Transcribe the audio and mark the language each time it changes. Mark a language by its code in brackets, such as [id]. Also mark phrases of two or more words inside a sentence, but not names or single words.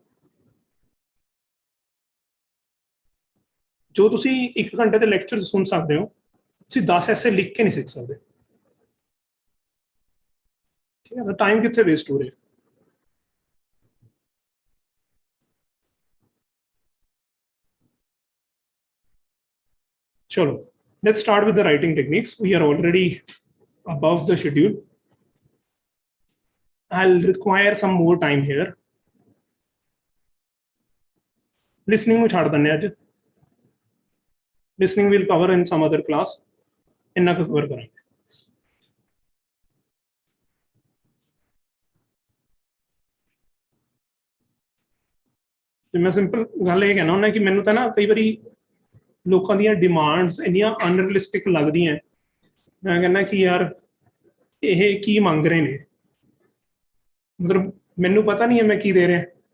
[hi] जो तुसी 1 घंटे के लेक्चर सुन सकते हो, तुसी 10 ऐसे लिख के नहीं सीख सकते, ठीक है, तो टाइम कितने वेस्ट हो रहे। चलो, [en] let's start with the writing techniques. We are already above the schedule. I'll require some more time here. [pa] Listening ਨੂੰ ਛੱਡ ਦਿੰਦੇ ਅੱਜ, [en] listening will cover in some other class, [pa] ਇੰਨਾ ਕੁ cover ਕਰਾਂਗੇ। ਤੇ ਮੈਂ ਸਿੰਪਲ ਗੱਲ ਇਹ ਕਹਿਣਾ ਹੁੰਦਾ ਕਿ ਮੈਨੂੰ ਤਾਂ ਨਾ ਕਈ ਵਾਰੀ ਲੋਕਾਂ ਦੀਆਂ ਡਿਮਾਂਡਸ ਇੰਨੀਆਂ ਅਨਰੀਅਲਿਸਟਿਕ ਲੱਗਦੀਆਂ, ਮੈਂ ਕਹਿੰਦਾ ਕਿ ਯਾਰ ਇਹ ਕੀ ਮੰਗ ਰਹੇ ਨੇ, ਮਤਲਬ ਮੈਨੂੰ ਪਤਾ ਨਹੀਂ ਹੈ ਮੈਂ ਕੀ ਦੇ ਰਿਹਾ।